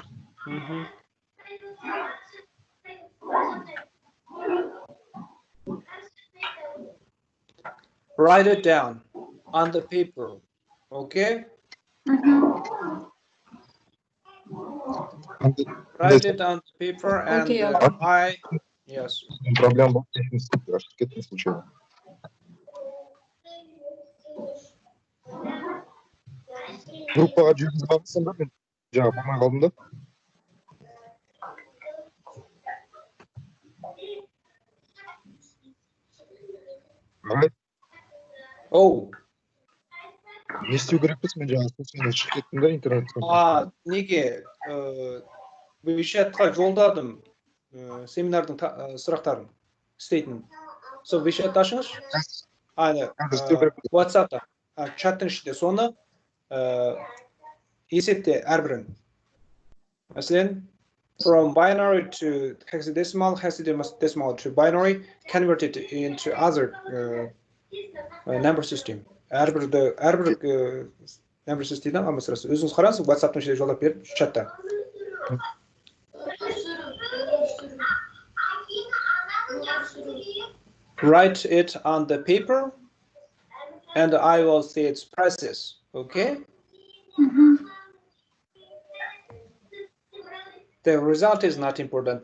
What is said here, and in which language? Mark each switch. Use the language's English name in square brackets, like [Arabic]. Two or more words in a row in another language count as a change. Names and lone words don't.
[English] Write it down on the paper, okay? Write it on the paper and yes. [Russian] Проблема была технически случайно. [Kazakh] Группаға жүргізіп алыпсың ба? Мен жаңа болмай қалдым да. Oh. Не істеу керекпіз? Мен жаңа случайно шығып кеттім да интернеттен. Неге? WeChatқа жолдадым семинардың сұрақтарын істейтін. Сол WeChat ашыңыз. WhatsApp'та чаттың ішінде соны есепте әрбірін. Мәселен, [English] from binary to hexadecimal, hexadecimal to binary, converted into other number system. [Kazakh] Әрбір [English] number system'дан [Kazakh] алмастырасыз. Өзіңіз қараңыз, WhatsApp'тың ішінде жолдап беріп, чатта. [English] Write it on the paper, and I will see its process. Okay? The result is not important.